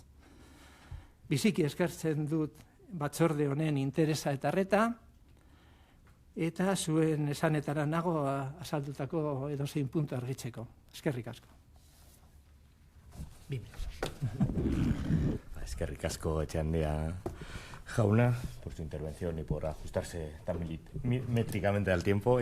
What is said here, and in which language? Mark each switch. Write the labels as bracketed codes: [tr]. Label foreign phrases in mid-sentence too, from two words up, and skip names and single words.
[eu] Biziki eskertzen dut batzorde honen interesa eta arreta, eta zuen esanetara nago azaldutako edozein puntu argitzeko. Eskerrik asko. Eskerrik asko, Etxeandia jauna, [es] por su intervención y por ajustarse tan milimétricamente al tiempo.